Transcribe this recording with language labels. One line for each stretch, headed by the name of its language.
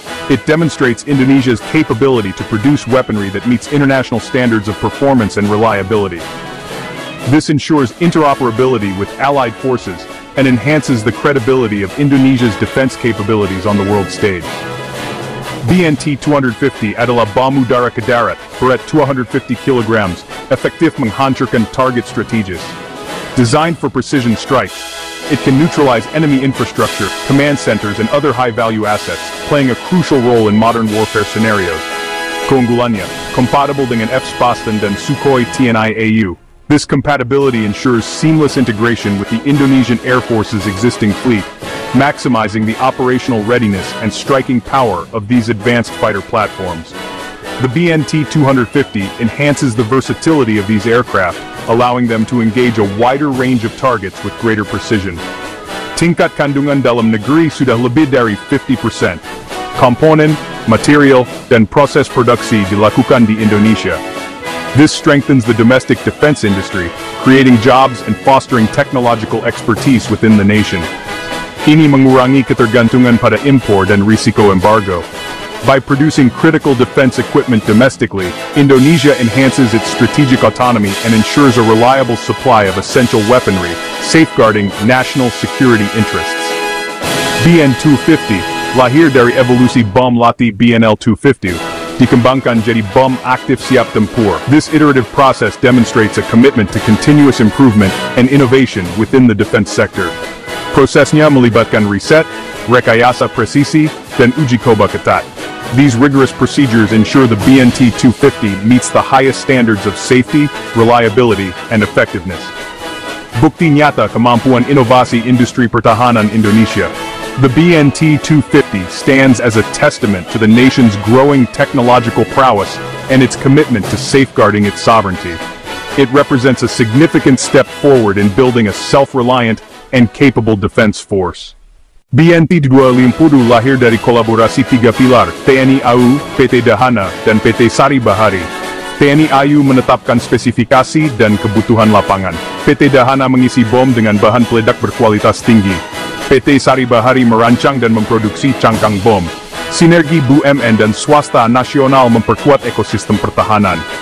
English: It demonstrates Indonesia's capability to produce weaponry that meets international standards of performance and reliability. This ensures interoperability with allied forces and enhances the credibility of Indonesia's defense capabilities on the world stage.
Indonesian: BNT 250 adalah bom udara ke darat, berat 250 kg, efektif menghancurkan target strategis.
English: Designed for precision strikes, it can neutralize enemy infrastructure, command centers and other high-value assets, playing a crucial role in modern warfare scenarios.
Indonesian: Keunggulannya,
English: compatible
Indonesian: dengan F-Spastan dan Sukhoi TNI-AU.
English: This compatibility ensures seamless integration with the Indonesian Air Force's existing fleet, maximizing the operational readiness and striking power of these advanced fighter platforms. The BNT 250 enhances the versatility of these aircraft, allowing them to engage a wider range of targets with greater precision.
Indonesian: Tingkat kandungan dalam negeri sudah lebih dari 50%. Komponen, material, dan proses produksi dilakukan di Indonesia.
English: This strengthens the domestic defense industry, creating jobs and fostering technological expertise within the nation.
Indonesian: Ini mengurangi ketergantungan pada impor dan risiko embargo.
English: By producing critical defense equipment domestically, Indonesia enhances its strategic autonomy and ensures a reliable supply of essential weaponry, safeguarding national security interests.
Indonesian: BN-250, lahir dari evolusi bom latih BNL-250, dikembangkan jadi bom aktif siap tempur.
English: This iterative process demonstrates a commitment to continuous improvement and innovation within the defense sector.
Indonesian: Prosesnya melibatkan riset, rekayasa presisi, dan uji coba ketat.
English: These rigorous procedures ensure the BNT-250 meets the highest standards of safety, reliability, and effectiveness.
Indonesian: Bukti nyata kemampuan inovasi industri pertahanan Indonesia.
English: The BNT-250 stands as a testament to the nation's growing technological prowess and its commitment to safeguarding its sovereignty. It represents a significant step forward in building a self-reliant and capable defense force.
Indonesian: BNT-250 lahir dari kolaborasi tiga pilar, TNI AU, PT Dahana, dan PT Sari Bahari. TNI AU menetapkan spesifikasi dan kebutuhan lapangan. PT Dahana mengisi bom dengan bahan peledak berkualitas tinggi. PT Sari Bahari merancang dan memproduksi cangkang bom. Sinergi BUMN dan swasta nasional memperkuat ekosistem pertahanan.